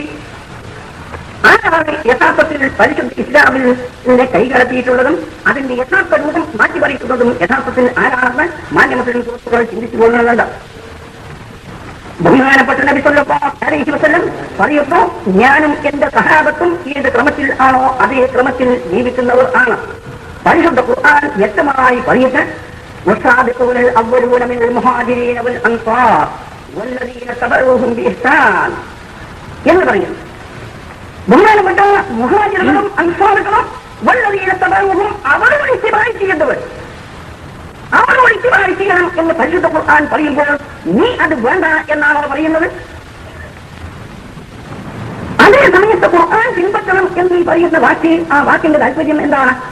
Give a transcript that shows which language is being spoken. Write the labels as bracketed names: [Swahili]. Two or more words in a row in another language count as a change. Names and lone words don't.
[Malayalam] ആരാണ് യഥാർത്ഥത്തിൽ പരിശുദ്ധ ഇസ്ലാമിനെ കൈകടത്തിയിട്ടുള്ളതും അതിന്റെ യഥാർത്ഥ രൂപം മാറ്റി പറയുന്നതും യഥാർത്ഥത്തിൽ ആരാണെന്ന് മാന്യ മുസ്ലിം സുഹൃത്തുക്കൾ ചിന്തിച്ചു പോകുന്നുണ്ട്. ബഹുമാനപ്പെട്ട നബി [Arabic] صلى الله عليه وسلم [Malayalam] പറയുന്നു, ഞാനും എന്റെ സഹാബത്തും ഏത് ക്രമത്തിൽ ആണോ അതേ ക്രമത്തിൽ ജീവിക്കുന്നവർ ആണ്. പരിശുദ്ധ ഖുർആൻ വ്യക്തമായി പറയുന്നത് [Arabic] والسابقون الأولون من المهاجرين والأنصار والذين تبعوهم بإحسان [Malayalam] എന്ന് പറയുന്നു. ബഹുമാനപ്പെട്ട മുഹാജിറുകളും അൻസാറുകളും [Arabic] والذين تبعوهم [Malayalam] അവരോട് ഇത്തിബാഅ് ചെയ്യേണ്ടവർ, അവരോട് ഇത്തിബാഅ് ചെയ്യണം എന്ന് പരിശുദ്ധ ഖുർആൻ പറയുമ്പോൾ നീ അത് വേണ്ട എന്നാണോ പറയുന്നത്? അതേ സമയത്ത് ഖുർആൻ പിൻപറ്റണം എന്ന് പറയുന്ന വാക്ക്, ആ വാക്കിന്റെ താല്പര്യം എന്താണ്?